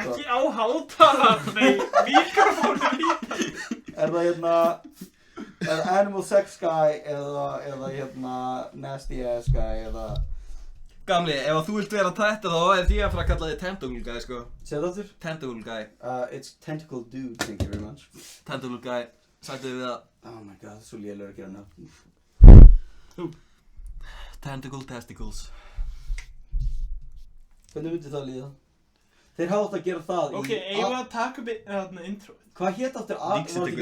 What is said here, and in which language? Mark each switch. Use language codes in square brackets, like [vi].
[is] Ekki á hátalar, nei, mikrofónu líka. Er það er Animal Sex Guy eða Nasty Ass Guy eða... Gamli, ef þú vilt vera þetta þá er því að fara að kalla þig Tentacle Guy, sko. Segðu aftur? Tentacle Guy. [en] It's Tentacle Dude, thank you very much. [is] Tentacle Guy, sagtu við það. Oh my god, svo lélegur að gera nöfn. [en] Tentacle Testicles. [is] Hvernig myndi það líða? Þeir hafa átt að gera það í... Ok, eigum við að taka upp introið? Hvað hét aftur, var þetta ekki